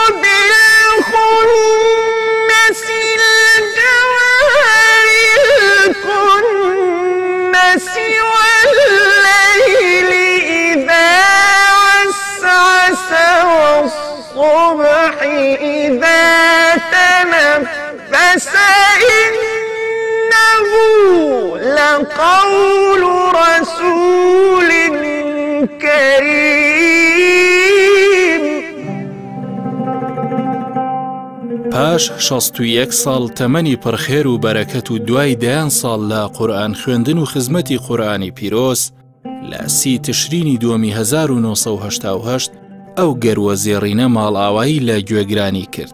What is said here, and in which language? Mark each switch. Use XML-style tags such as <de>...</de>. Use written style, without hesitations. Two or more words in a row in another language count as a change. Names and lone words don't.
<ar>بالخنس الجوار الكنس والليل إذا عسعس والصبح إذا تنفس إنه لقول رسول كريم.</ar> <ckb>پاش 61 ساڵ تەمەنی پڕخێر و بەرەکەت و دوای دەیان ساڵ لە قورئان خوێندن و خزمەتی قورئانی پیرۆز لە 30 تشرینی دووەمی 1970 ئەو گەروەزێڕینە ماڵئاوایی لە گوێگرانی کرد.</ckb>